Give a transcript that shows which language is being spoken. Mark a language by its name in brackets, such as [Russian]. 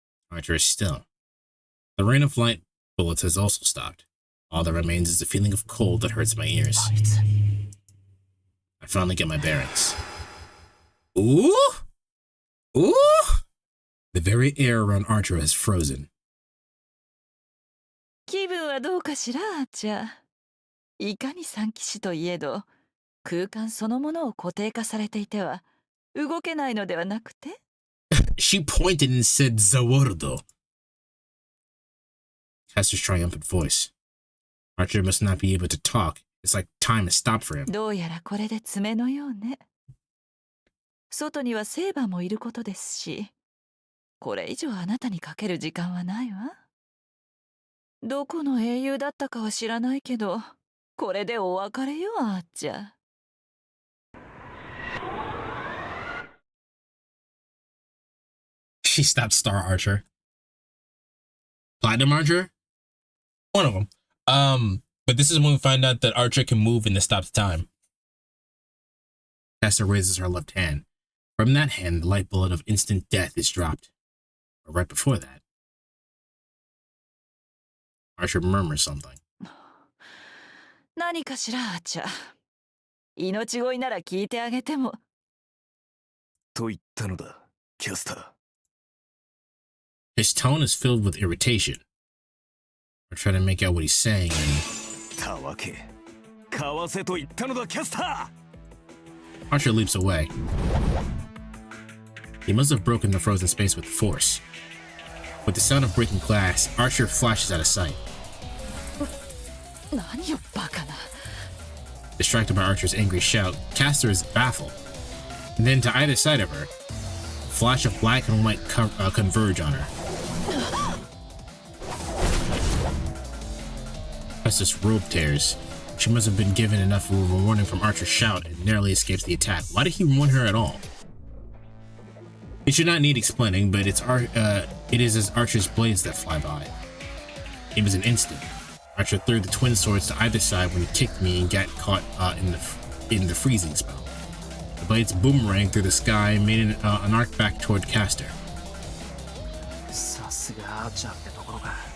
[English] Archer is still. The rain of light bullets has also stopped. All that remains is the feeling of cold that hurts my ears. I finally get my bearings. Ooh! Ooh! The very air around Archer has frozen. [Japanese] 気分はどうかしら、アーチャー。いかに三騎士といえど、空間そのものを固定化されていては動けないのではなくて [English] She pointed and said Zawardo. Caster's triumphant voice. Archer must not be able to talk. It's like time has stopped for him. [Japanese] どうやらこれで爪のようね。外にはセーバーもいることですし、これ以上あなたにかける時間はないわ。どこの英雄だったかは知らないけど、これでお別れよ、あっちゃ。 [English] She stopped Star Archer. Platinum Archer? One of them. But this is when we find out that Archer can move and to stop time. Caster raises her left hand. From that hand, the light bullet of instant death is dropped. But right before that, Archer murmurs something. [Japanese] 何かしら、あっちゃ。命乞いなら聞いてあげても。と言ったのだ、キャスター。 [English] His tone is filled with irritation. I try to make out what he's saying and... [Japanese] たわけ。かわせと言ったのだ、キャスター [English] Archer leaps away. He must have broken the frozen space with force. With the sound of breaking glass, Archer flashes out of sight. [Japanese] 何よ、バカな。 [English] Distracted by Archer's angry shout, Caster is baffled. And then to either side of her, a flash of black and white converge on her. Caster's robe tears. She must have been given enough of a warning from Archer's shout and narrowly escapes the attack. Why did he warn her at all? It should not need explaining, but it is as Archer's blades that fly by. It was an instant. Archer threw the twin swords to either side when he kicked me and got caught in the freezing spell. The blades boomeranged through the sky and made an arc back toward Caster. [Japanese] さすがアーチャーってところか。